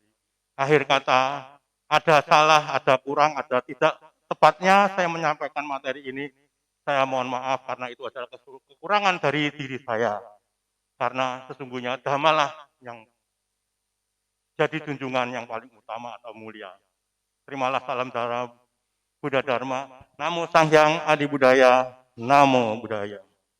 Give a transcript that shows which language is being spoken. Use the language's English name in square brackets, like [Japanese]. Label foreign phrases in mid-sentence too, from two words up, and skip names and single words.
[Indonesian] Akhir kata, ada salah, ada kurang, ada tidak tepatnya saya menyampaikan materi ini. Saya mohon maaf karena itu adalah kekurangan dari diri saya. Karena sesungguhnya Dhammalah yang jadi junjungan yang paling utama atau mulia. Terimalah salam Buddha Dharma. [Pali] Namo Sang Hyang Adi Budaya. Namo Buddhaya.